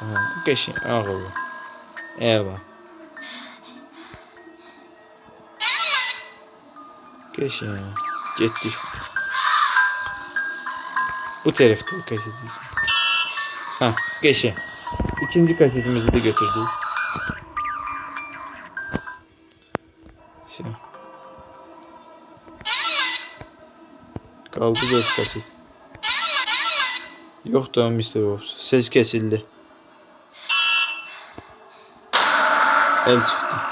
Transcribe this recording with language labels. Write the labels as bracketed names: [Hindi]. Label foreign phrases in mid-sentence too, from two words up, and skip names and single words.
[Azerbaijani] Qəşəng ağıllı. Əla. Qəşəng. Getdik. Bu tərəfdə kasetimiz. Ha, qəşəng. İkinci kasetimizi de götürdük. [Turkish] Kaldı 4 kaset. Yok da Mr. Wolf. Ses kesildi. El çıktı.